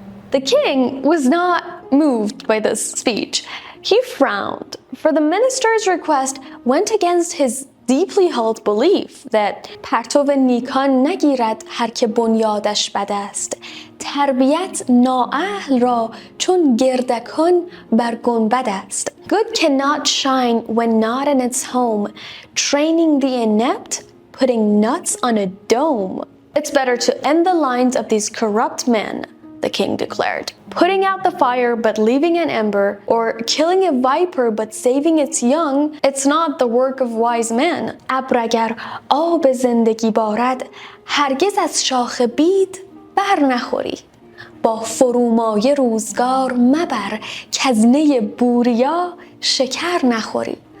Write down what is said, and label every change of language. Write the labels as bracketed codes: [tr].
[en] The king was not moved by this speech. He frowned, for the minister's request went against his deeply held belief that [fa] پرتو نیکان نگیرد هر که بنیادش بد است. تربیت نااهل را چون گردکان بر گنبد است. [en] Good cannot shine when not in its home, training the inept, putting nuts on a dome. It's better to end the lines of these corrupt men, the king declared. Putting out the fire but leaving an ember, or killing a viper but saving its young, it's not the work of wise men. [fa] ابر اگر آب زندگی بارد هرگز از شاخ بید بر نخوری. با فرومایه روزگار مبر کز نی بوریا شکر نخوری.